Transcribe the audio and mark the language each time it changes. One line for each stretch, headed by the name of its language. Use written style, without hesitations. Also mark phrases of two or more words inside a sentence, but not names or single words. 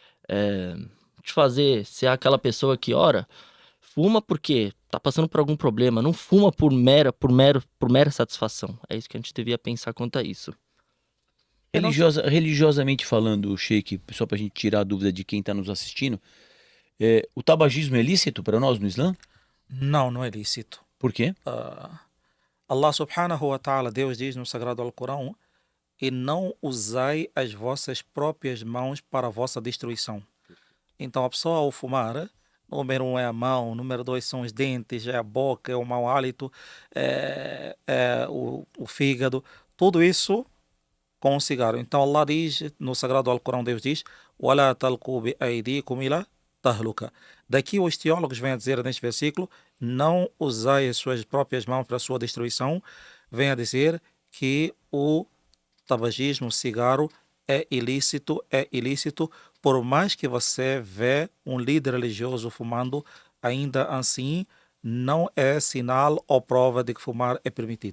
Portuguese: Te fazer ser aquela pessoa que, ora, fuma porque tá passando por algum problema, não fuma por mera satisfação. É isso que a gente devia pensar quanto a isso. Religiosamente falando, Sheik, só pra gente tirar a dúvida de quem tá nos assistindo, o tabagismo é lícito para nós no Islã? Não é lícito. Por quê?
Arabic: الله سبحانه وتعالى,
Portuguese: Deus diz no Sagrado Alcorão, e não usai as vossas próprias mãos para a vossa destruição. Então a pessoa ao fumar, número 1 é a mão, número 2 são os dentes, é a boca, é o mau hálito, é o fígado, tudo isso com o cigarro. Então Allah diz, no Sagrado Alcorão, Deus diz,
Arabic: وَلَا تَلْقُوا بِأَيْدِيكُمْ إِلَى تَهْلُكَ.
Portuguese: Daqui os teólogos vêm a dizer neste versículo, não usai as suas próprias mãos para a sua destruição, vem a dizer que o tabagismo, o cigarro, é ilícito, por mais que você vê um líder religioso fumando, ainda assim não é sinal ou prova de que fumar é permitido.